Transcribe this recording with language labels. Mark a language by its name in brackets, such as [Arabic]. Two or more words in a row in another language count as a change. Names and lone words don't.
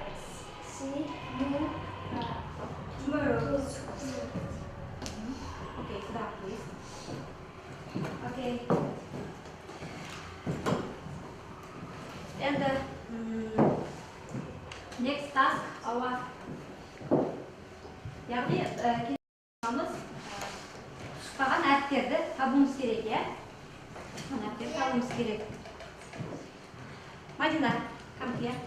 [English] See you Tomorrow. Okay, stop please. Okay. And next task our [Kazakh] яғни келеміз шықпаған әріптерді табуымыз керек, иә? Әріптерді табуымыз керек. Мадина, [English] come here.